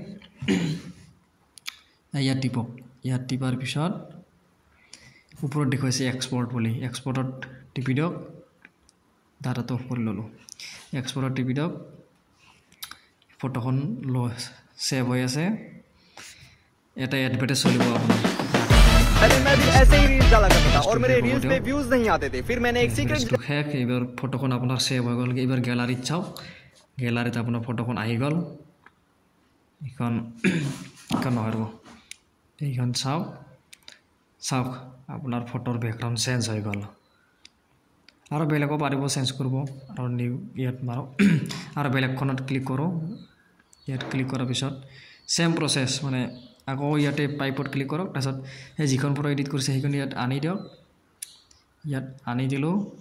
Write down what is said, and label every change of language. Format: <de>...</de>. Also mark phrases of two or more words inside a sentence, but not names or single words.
<as>ইয়াত টিপক ইয়াত টিপাৰ পিছত ওপৰত দেখুৱাইছে এক্সপৰ্ট বুলি এক্সপৰ্টত টিপি দিয়ক ডাটাটো অফ কৰি ল'লোঁ এক্সপৰ্টত টিপি দিয়ক ফটোখন ছেভ হৈ আছে এটা এডভাৰটাইজ চলিব আপোনাৰ</as> <hi>पहले मैं भी ऐसे ही रील्स डाला करता था और मेरे रील्स पे व्यूज नहीं आते थे फिर मैंने एक सीक्रेट</hi> <as>শেষ এইবাৰ ফটোখন আপোনাৰ সেভ হৈ গ'ল এইবাৰ গ্যালাৰীত চাওক গ্যালাৰীত আপোনাৰ ফটোখন আহি গ'ল এইখন এইখন নহয় ৰ'ব এইখন চাওক চাওক আপোনাৰ ফটোৰ বেকগ্ৰাউণ্ড চেঞ্জ হৈ গ'ল আৰু বেলেগো পাৰিব চেঞ্জ কৰিব আৰু নিউ ইয়াত মাৰক আৰু বেলেগখনত ক্লিক কৰোঁ ইয়াত ক্লিক কৰাৰ পিছত সেম প্ৰচেছ মানে আকৌ ইয়াতে পাইপত ক্লিক কৰক তাৰপিছত সেই যিখন ফটো এডিট কৰিছে সেইখন ইয়াত আনি দিয়ক ইয়াত আনি দিলোঁ</as>